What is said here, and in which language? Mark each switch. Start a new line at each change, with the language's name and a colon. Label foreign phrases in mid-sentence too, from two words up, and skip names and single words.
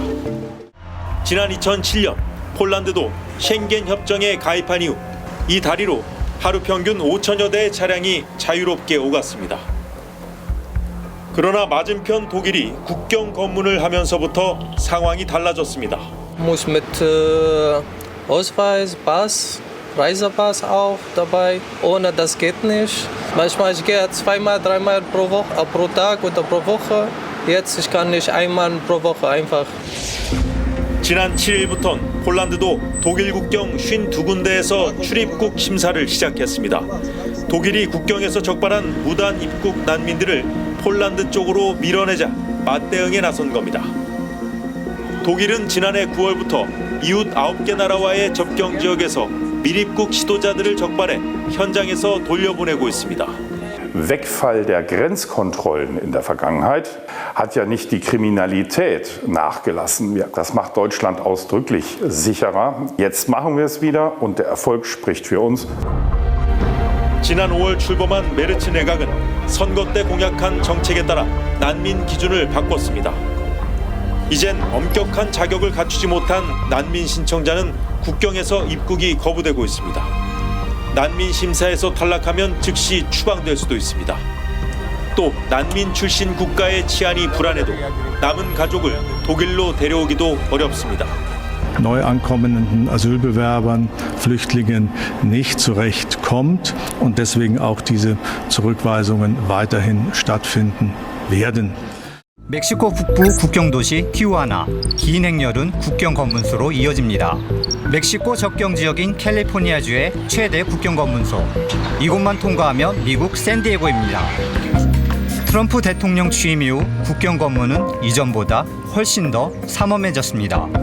Korean: 지난 2007년 폴란드도 쉥겐 협정에 가입한 이후 이 다리로 하루 평균 5천여 대의 차량이 자유롭게 오갔습니다. 그러나 맞은편 독일이 국경 검문을 하면서부터 상황이 달라졌습니다.
German: Muss mit Ausweis, Pass, Reisepass auch dabei. Ohne das geht nicht. Manchmal ich gehe zweimal, dreimal pro Tag oder pro Woche. Jetzt ich kann nicht einmal pro Woche einfach.
Korean: 지난 7일부터는 폴란드도 독일 국경 52군데에서 출입국 심사를 시작했습니다. 독일이 국경에서 적발한 무단 입국 난민들을 폴란드 쪽으로 밀어내자 맞대응에 나선 겁니다. 독일은 지난해 9월부터 이웃 9개 나라와의 접경 지역에서 밀입국 시도자들을 적발해 현장에서 돌려보내고 있습니다.
German: Wegfall der Grenzkontrollen in der Vergangenheit hat ja nicht die Kriminalität nachgelassen. Das macht Deutschland ausdrücklich sicherer. Jetzt machen wir es wieder und der Erfolg spricht für uns.
Korean: 지난 5월 출범한 메르츠 내각은 선거 때 공약한 정책에 따라 난민 기준을 바꿨습니다. 이젠 엄격한 자격을 갖추지 못한 난민 신청자는 국경에서 입국이 거부되고 있습니다. 난민 심사에서 탈락하면 즉시 추방될 수도 있습니다. 또 난민 출신 국가의 치안이 불안해도 남은 가족을 독일로 데려오기도 어렵습니다.
German: neu ankommenden Asylbewerbern, Flüchtlingen nicht zurechtkommt und deswegen auch diese Zurückweisungen weiterhin stattfinden werden.
Korean: 멕시코 북부 국경도시 티후아나. 긴 행렬은 국경 검문소로 이어집니다. 멕시코 접경 지역인 캘리포니아주의 최대 국경 검문소. 이곳만 통과하면 미국 샌디에고입니다. 트럼프 대통령 취임 이후 국경 검문은 이전보다 훨씬 더 삼엄해졌습니다.